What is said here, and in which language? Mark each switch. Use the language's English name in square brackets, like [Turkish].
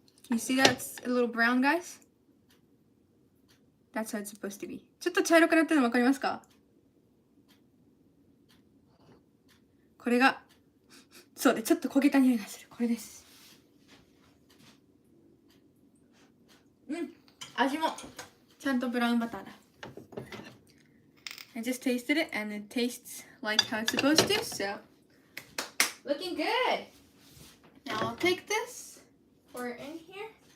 [English] You see that's a little brown, guys? That's how it's supposed to be. [Japanese] ちょっと茶色くなってるの分かりますか？これが、そうで、ちょっと焦げた匂いがする。これです。うん、味もちゃんとブラウンバターだ。 [English] I just tasted it and it tastes like how it's supposed to, so looking good. Now I'll take this, pour it in here.